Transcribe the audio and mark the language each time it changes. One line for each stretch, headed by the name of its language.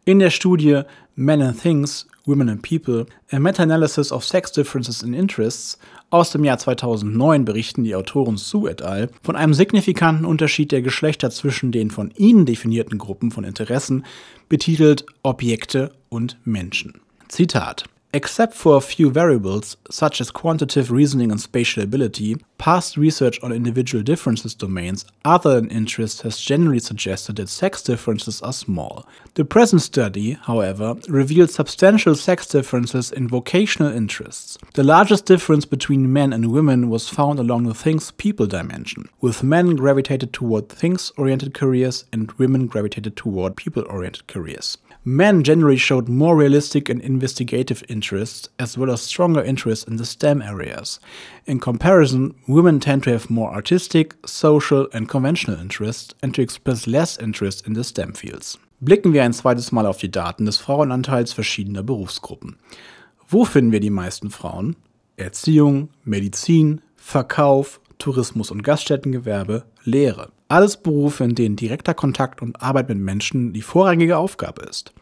German: In der Studie Men and Things, Women and People, A Meta-Analysis of Sex Differences in Interests aus dem Jahr 2009 berichten die Autoren Su et al. Von einem signifikanten Unterschied der Geschlechter zwischen den von ihnen definierten Gruppen von Interessen, betitelt Objekte und Menschen.
English: Zitat: Except for a few variables, such as quantitative reasoning and spatial ability, past research on individual differences domains other than interests has generally suggested that sex differences are small. The present study, however, revealed substantial sex differences in vocational interests. The largest difference between men and women was found along the things-people dimension, with men gravitated toward things-oriented careers and women gravitated toward people-oriented careers. Men generally showed more realistic and investigative interests, as well as stronger interests in the STEM areas. In comparison, women tend to have more artistic, social and conventional interests and to express less interest in the STEM fields.
German: Blicken wir ein zweites Mal auf die Daten des Frauenanteils verschiedener Berufsgruppen. Wo finden wir die meisten Frauen? Erziehung, Medizin, Verkauf, Tourismus und Gaststättengewerbe, Lehre. Alles Berufe, in denen direkter Kontakt und Arbeit mit Menschen die vorrangige Aufgabe ist.